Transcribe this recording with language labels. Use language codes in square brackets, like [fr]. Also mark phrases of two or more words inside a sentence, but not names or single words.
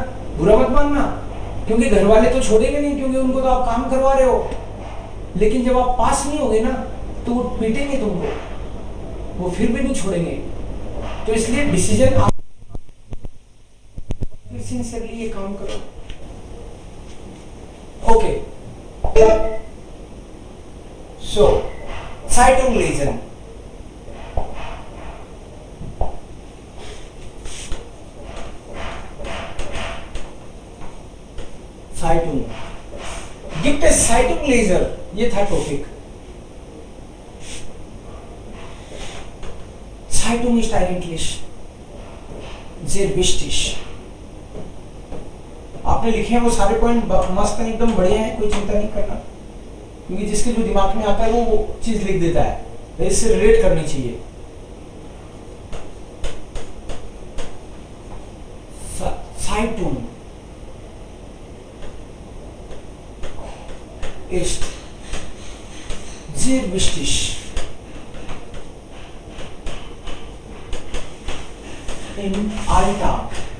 [hi] बुरा मत मानना, क्योंकि घर वाले तो छोड़ेंगे नहीं, क्योंकि उनको तो आप काम करवा रहे हो. लेकिन जब आप पास नहीं होगे ना, तो वो पीटेंगे तुमको, वो फिर भी नहीं छोड़ेंगे. तो इसलिए डिसीजन आप सिंसियरली ये काम करो. ओके. [de] So, Zeitung lesen. Zeitung. Gibt es Zeitungleser? [hi] ये था टॉपिक. [de] Zeitung ist eigentlich sehr wichtig. [hi] आपने लिखे हैं वो सारे पॉइंट मस्त हैं, एकदम बढ़िया हैं, कोई चिंता नहीं करना, क्योंकि जिसके जो दिमाग में आता है वो चीज लिख देता है. इससे रिलेट करनी चाहिए. [de] Zeitung ist sehr wichtig. Im Alltag.